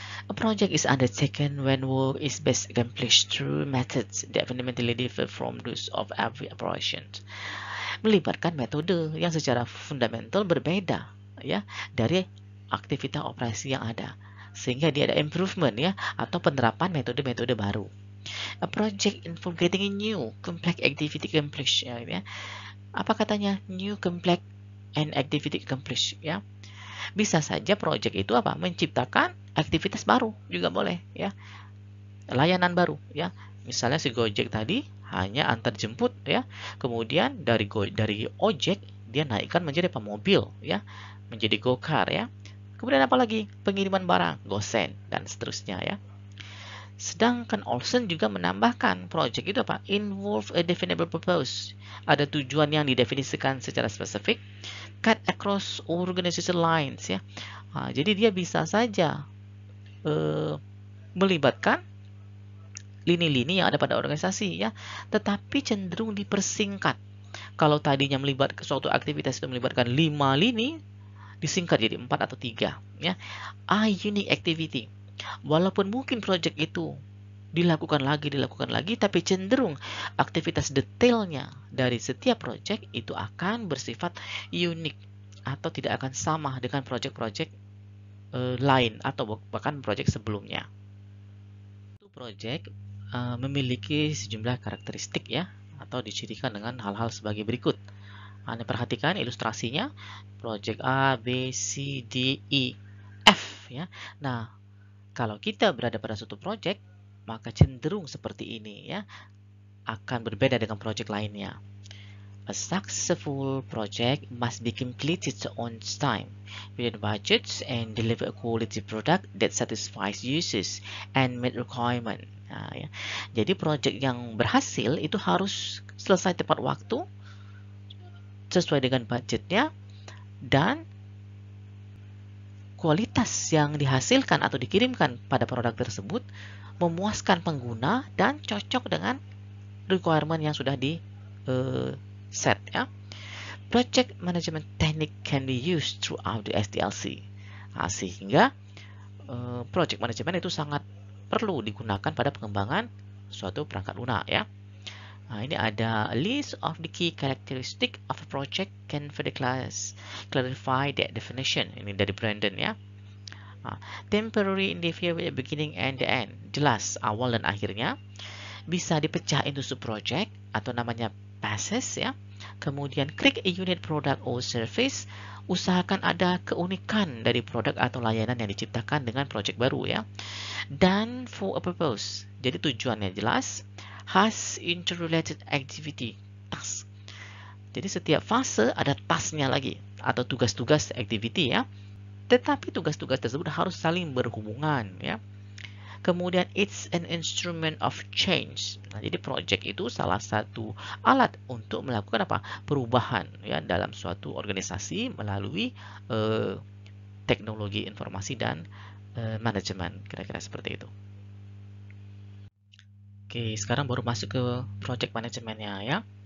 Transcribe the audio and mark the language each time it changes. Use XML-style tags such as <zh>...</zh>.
<en>A project is undertaken when work is best accomplished through methods that fundamentally differ from those of every operation.</en> <id>Melibatkan metode yang secara fundamental berbeda ya dari aktivitas operasi yang ada, sehingga dia ada improvement ya atau penerapan metode-metode baru.</id> <en>A project involves getting a new complex activity accomplished ya.</en> <id>Apa katanya?</id> <en>New complex and activity accomplished ya.</en> <id>Bisa saja project itu apa? Menciptakan aktivitas baru juga boleh ya. Layanan baru ya. Misalnya si Gojek tadi hanya antar jemput ya. Kemudian dari ojek dia naikkan menjadi mobil ya, menjadi gokar ya. Kemudian apa lagi? Pengiriman barang, gosen dan seterusnya ya. Sedangkan Olsen juga menambahkan project itu apa?</id> <en>Involve a definable purpose.</en> <id>Ada tujuan yang didefinisikan secara spesifik.</id> <en>Cut across organization lines ya.</en> <id>Jadi dia bisa saja melibatkan lini-lini yang ada pada organisasi ya, tetapi cenderung dipersingkat. Kalau tadinya suatu aktivitas itu melibatkan 5 lini, disingkat jadi 4 atau 3 ya.</id> <en>Unique activity.</en> <id>Walaupun mungkin project itu dilakukan lagi, tapi cenderung aktivitas detailnya dari setiap project itu akan bersifat unik atau tidak akan sama dengan project-project lain atau bahkan project sebelumnya. Itu project memiliki sejumlah karakteristik ya, atau dicirikan dengan hal-hal sebagai berikut. Anda perhatikan ilustrasinya, project A, B, C, D, E, F ya. Nah, kalau kita berada pada suatu project, maka cenderung seperti ini ya, akan berbeda dengan project lainnya.</id> <en>A successful project must be completed on time, within budgets, and deliver a quality product that satisfies users and meet requirement.</en> <id>Nah, ya. Jadi project yang berhasil itu harus selesai tepat waktu, sesuai dengan budgetnya, dan kualitas yang dihasilkan atau dikirimkan pada produk tersebut memuaskan pengguna dan cocok dengan requirement yang sudah di set ya.</id> <en>Project management technique can be used throughout the SDLC.</en> <id>Nah, sehingga project management itu sangat perlu digunakan pada pengembangan suatu perangkat lunak ya. Nah, ini ada</id> <en>a list of the key characteristic of a project can further clarify that definition.</en> <id>Ini dari Brandon ya.</id> <en>Nah, temporary interfere with the beginning and the end.</en> <id>Jelas awal dan akhirnya. Bisa dipecah</id> <en>into subproject</en> <id>atau namanya phases ya. Kemudian</id> <en>create a unit product or service.</en> <id>Usahakan ada keunikan dari produk atau layanan yang diciptakan dengan project baru ya. Dan</id> <en>for a purpose.</en> <id>Jadi tujuannya jelas.</id> <en>Has interrelated activity task.</en> <id>Jadi setiap fase ada tasknya lagi atau tugas-tugas activity ya. Tetapi tugas-tugas tersebut harus saling berhubungan ya. Kemudian</id> <en>it's an instrument of change.</en> <id>Nah, jadi project itu salah satu alat untuk melakukan apa? Perubahan ya dalam suatu organisasi melalui teknologi informasi dan manajemen, kira-kira seperti itu. Oke, sekarang baru masuk ke project manajemennya ya.</id>